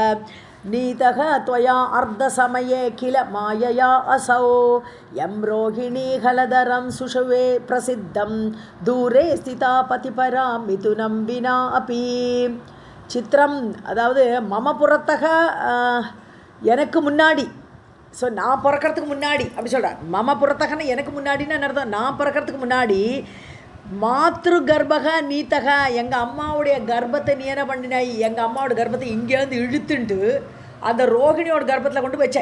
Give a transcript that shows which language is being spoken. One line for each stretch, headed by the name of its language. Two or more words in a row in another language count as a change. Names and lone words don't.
Sanskrit: नीतः त्वया अर्धसमये किल मायया असौ यं रोहिणी हलधरं सुषुवे प्रसिद्धं दूरे स्थिता पतिपरा मिथुनं विना अपि.
Tamil: चित्रं அதாவது
Sanskrit: मम पुरतः,
Tamil: எனக்கு முன்னாடி. ஸோ நான் பிறக்கிறதுக்கு முன்னாடி அப்படி சொல்கிறேன்.
Sanskrit: मम पुरतःन्नु
Tamil: எனக்கு முன்னாடின்னு என்ன அர்த்தம்? நான் பிறக்கிறதுக்கு முன்னாடி
Sanskrit: मातृ गर्भः नीतः,
Tamil: எங்கள் அம்மாவுடைய கர்ப்பத்தை நீ என்ன பண்ணினாய்? எங்கள் அம்மாவோட கர்ப்பத்தை இங்கேருந்து இழுத்துண்டு அந்த ரோகிணியோட கர்ப்பத்தில் கொண்டு வச்சேன்.